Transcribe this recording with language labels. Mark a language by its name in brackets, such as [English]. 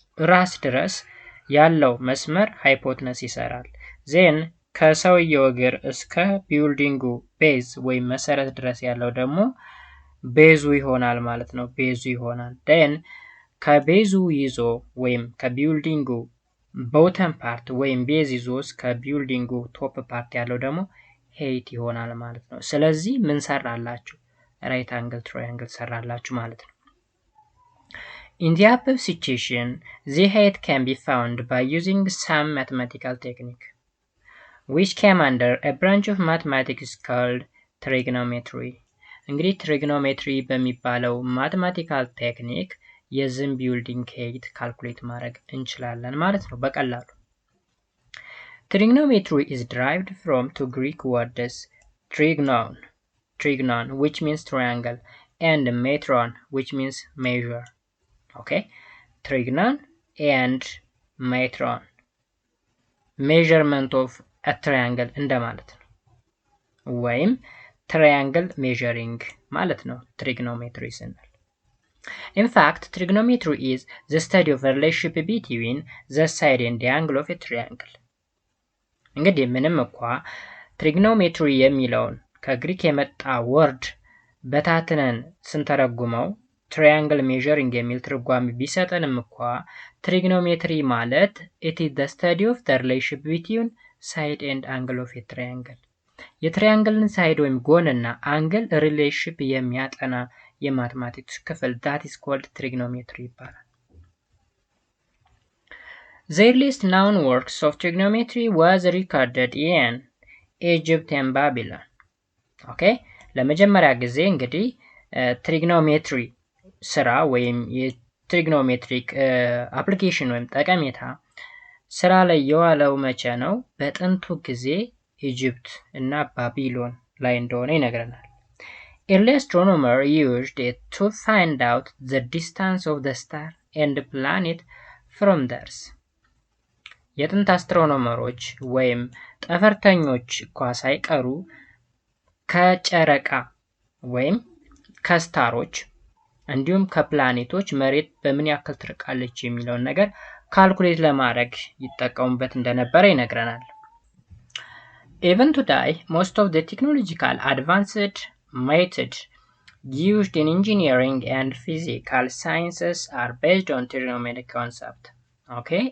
[Amharic] ራስ ድረስ ያለው መስመር ሃይፖትነስ ይሰራል። ዜን ከሰውየው እግር እስከ ቢልዲንጉ ቤዝ ወይም መሰረት ድረስ ያለው ደግሞ ቤዙ ይሆናል ማለት ነው። ቤዙ ይሆናል። ደን ከቤዙ ይዞ ወይም ከቢልዲንጉ ቦተም ፓርት ወይም ቤዝ ይዞ እስከ ቢልዲንጉ ቶፕ ፓርት ያለው ደግሞ ሄይት ይሆናል ማለት ነው። ስለዚህ ምን ሰራላችሁ? ራይት አንግል ትራያንግል ሰራላችሁ ማለት ነው። [English] In the above situation, the height can be found by using some mathematical technique, which came under a branch of mathematics called trigonometry. [Amharic] እንግዲህ ትሪግኖሜትሪ በሚባለው ማትማቲካል ቴክኒክ የዝም ቢልዲንግ ሄይት ካልኩሌት ማድረግ እንችላለን ማለት ነው በቀላሉ። [English] Trigonometry is derived from two Greek words trigonon which means triangle and metron which means measure. Okay, trigonon and metron measurement of a triangle [Amharic] እንደማለት ነው ወይም [English] triangle measuring ማለት ነው trigonometry ስንል። In fact, trigonometry is the study of a relationship between the side and the angle of a triangle. [Amharic] እንግዲህ ምንም እንኳ trigonometry የሚለውን ከግሪክ የመጣ ወርድ በታትነን ስንተረጉመው [English] triangle measuring [Amharic] የሚል ትርጓሜ ቢሰጠንም እንኳ [English] trigonometry ማለት it is the study of the relationship between side and angle of a triangle [Amharic] የትሪያንግልን ሳይድ ወይም ጎንና አንግል ሪሌሽንሺፕ የሚያጠና የማትማቲክስ ክፍል [English] that is called trigonometry ይባላል። The earliest known works of trigonometry was recorded in Egypt and Babylon. Okay? [Amharic] ለመጀመሪያ ጊዜ እንግዲህ trigonometry ስራ ወይም የትሪግኖሜትሪክ አፕሊኬሽን ወይም ጠቀሜታ ስራ ላይ የዋለው መቼ ነው? በጥንቱ ጊዜ ኢጂፕት እና ባቢሎን ላይ እንደሆነ ይነግረናል። [English] Early astronomers used it to find out the distance of the star and planet from the Earth. [Amharic] የጥንት አስትሮኖመሮች ወይም ጠፈርተኞች እንኳ ሳይቀሩ ከጨረቃ ወይም ከስታሮች እንዲሁም ከፕላኔቶች መሬት በምን ያክል ትርቃለች የሚለውን ነገር ካልኩሌት ለማድረግ ይጠቀሙበት እንደነበረ ይነግረናል። [English] Even today, most of the technological advanced methods used in engineering and physical sciences are based on trigonometric concept. Okay?